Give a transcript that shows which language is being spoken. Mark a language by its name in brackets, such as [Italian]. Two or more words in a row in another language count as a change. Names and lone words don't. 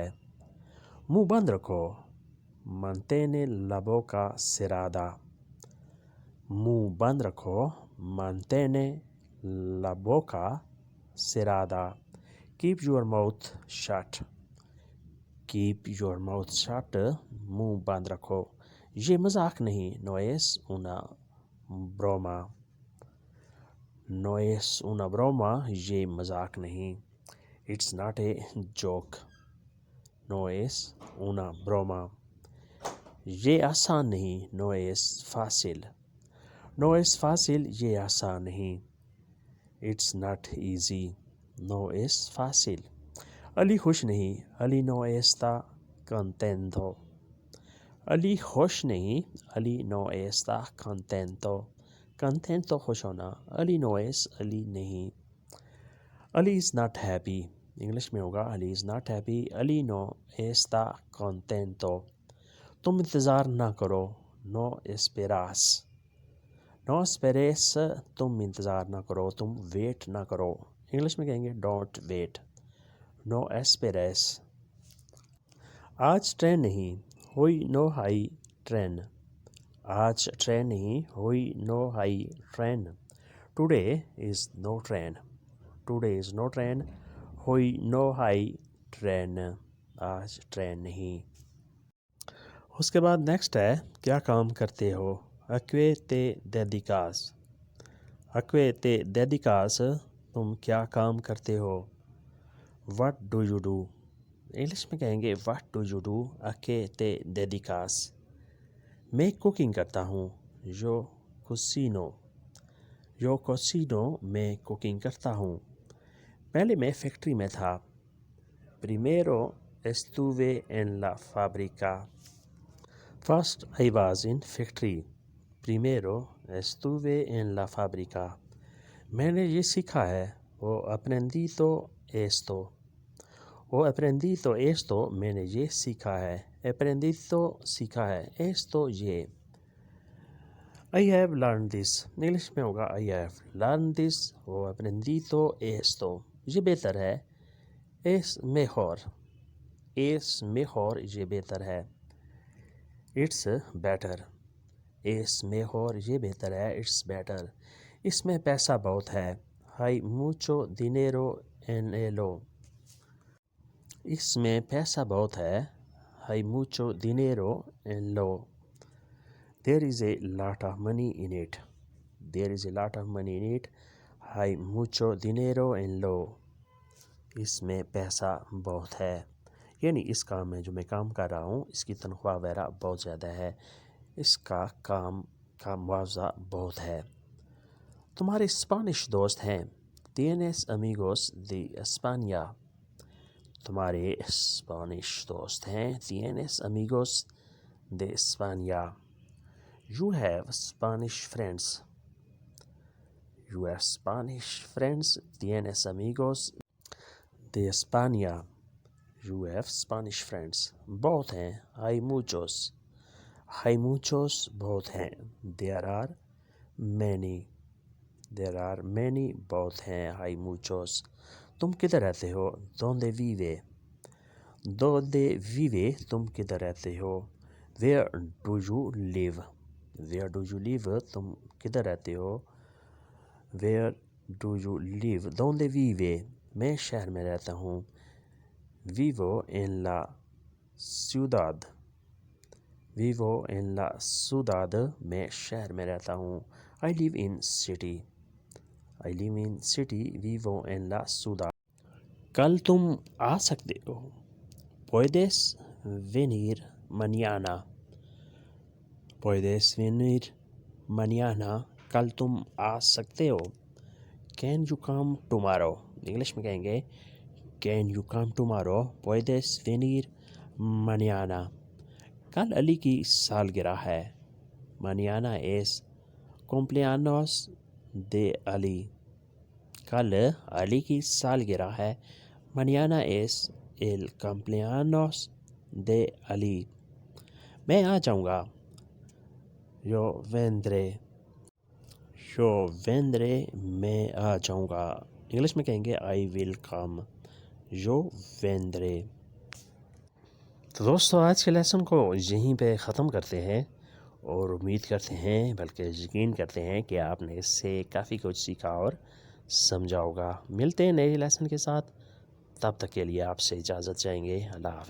[Urdu] منہ بند رکھو، [Spanish] mantiene la boca cerrada، [Urdu] منہ بند رکھو، [Spanish] mantiene la boca cerrada۔ [English] keep your mouth shut، keep your mouth shut، [Urdu] منہ بند رکھو۔ یہ مذاق نہیں، [Spanish] no es una broma، no es una broma، [Urdu] یہ مذاق نہیں۔ [English] It's not a joke، [Spanish] no es una broma۔ [Urdu] یہ آسان نہیں، [Spanish] no es fácil، no es fácil، [Urdu] یہ آسان نہیں۔ [English] It's not easy، [Spanish] no es fácil۔ [Urdu] علی خوش نہیں، علی [Spanish] no está contento، علی [Urdu] خوش نہیں، [Spanish] علی no está contento، contento [Urdu] خوش ہونا، [Spanish] علی no es، [Urdu] علی نہیں۔ [English] علی is not happy، [Urdu] انگلش میں ہوگا علی [English] is not happy، [Spanish] علی no está contento۔ [Urdu] تم انتظار نہ کرو، [Spanish] no esperas، no esperes، [Urdu] تم انتظار نہ کرو، تم ویٹ نہ کرو، انگلش میں کہیں گے [English] don't wait، [Spanish] no esperes۔ [Urdu] آج ٹرین نہیں، [Spanish] hoy no hay tren, [Urdu] آج ٹرین نہیں، [Spanish] hoy no hay tren. [English] today is no train, today is no train, [Spanish] hoy no hay tren, [Urdu] آج ٹرین نہیں۔ اس کے بعد نیکسٹ ہے، کیا کام کرتے ہو؟ [Spanish] a qué te dedicas, a qué te dedicas, [Urdu] تم کیا کام کرتے ہو؟ [English] what do you do, [Urdu] انگلش میں کہیں گے [English] what do you do, [Spanish] a qué te dedicas. [Urdu] میں کوکنگ کرتا ہوں، [Spanish] yo cocino, Yo cocino, [Urdu] میں کوکنگ کرتا ہوں. پہلے میں فیکٹری میں تھا. [Spanish] Primero estuve en la fábrica. [English] First I was in factory. [Spanish] Primero estuve en la fábrica. [Urdu] میں نے یہ سیکھا ہے. [Spanish] Ho aprendido esto. Ho aprendido esto, [Urdu] میں نے یہ سیکھا ہے. Aprendido سیکھا ہے. Esto یہ. [English] I have learned this. [Urdu] انگلش میں ہوگا [English] I have learned this. [Spanish] Ho aprendido esto. [Urdu] یہ بہتر ہے. [Spanish] Es mejor. Es mejor [Urdu] یہ بہتر ہے. [English] It's better. [Spanish] Es mejor [Urdu] یہ بہتر ہے. [English] It's better. [Urdu] اس میں پیسہ بہت ہے. [Spanish] Hay mucho dinero en ello. [Urdu] اس میں پیسہ بہت ہے. [Spanish] Hay mucho dinero en lo. [English] There is a lot of money in it. There is a lot of money in it. [Spanish] Hay mucho dinero en lo. [Urdu] اس میں پیسہ بہت ہے. یعنی اس کام میں جو میں کام کر رہا ہوں اس کی تنخواہ وغیرہ بہت زیادہ ہے. اس کا کام کا معاوضہ بہت ہے. تمہارے اسپانش دوست ہیں. [Spanish] Tienes amigos de España. [Urdu] تمہارے اسپانش دوست ہیں. [Spanish] Tienes amigos de España. [English] You have Spanish friends. You have Spanish friends. [Spanish] Tienes amigos de España. [English] You have Spanish friends. [Urdu] بہت ہیں. [Spanish] Hay muchos. Hay muchos [Urdu] بہت ہیں. [English] There are many. There are many [Urdu] بہت ہیں. [Spanish] Hay muchos. [Urdu] تم کدھر رہتے ہو؟ [Spanish] Donde vive. Donde vive [Urdu] تم کدھر رہتے ہو؟ [English] Where do you live. Where do you live [Urdu] تم کدھر رہتے ہو؟ [English] Where do you live. [Spanish] Donde vive [Urdu] میں شہر میں رہتا ہوں. [Spanish] Vivo en la ciudad. Vivo en la ciudad [Urdu] میں شہر میں رہتا ہوں. [English] I live in city. I live in city. [Spanish] Vivo en la ciudad. [Urdu] کل تم آ سکتے ہو. [Spanish] Puedes venir mañana. Puedes venir mañana. [Urdu] کل تم آ سکتے ہو. [English] Can you come tomorrow. [Urdu] انگلش میں کہیں گے [English] Can you come tomorrow. [Spanish] Puedes venir mañana. [Urdu] کل علی کی سالگرہ ہے. [Spanish] Mañana es cumpleaños de Ali. [Urdu] کل علی کی سالگرہ ہے. [Spanish] Mañana es el cumpleaños de Ali. [Urdu] میں آ جاؤں گا. [Spanish] Yo vendré. Yo vendré [Urdu] میں آ جاؤں گا. انگلش میں کہیں گے [English] I will come. [Spanish] Yo vendré. [Urdu] تو دوستو آج کے لیسن کو یہیں پہ ختم کرتے ہیں اور امید کرتے ہیں بلکہ یقین کرتے ہیں کہ آپ نے اس سے کافی کچھ سیکھا اور سمجھا ہوگا. ملتے ہیں نئے لیسن کے ساتھ. تب تک کے لیے آپ سے اجازت چاہیں گے.